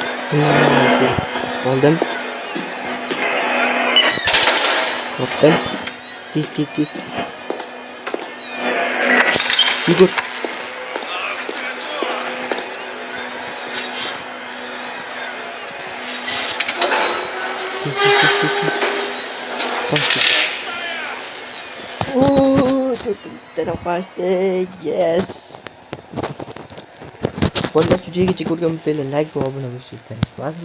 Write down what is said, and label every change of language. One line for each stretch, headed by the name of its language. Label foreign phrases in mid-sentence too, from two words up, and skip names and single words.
Uzbek: Oldim. Otdim. Tez. Yugur.
Russian: Ах ты тварь!
Uzbek: Tez. Qochdik. To'rtinchisidan qochdik. Yes. Xullas, shu joygacha ko'rgan bo'lsanglar, like va obuna bo'lishni unutmang.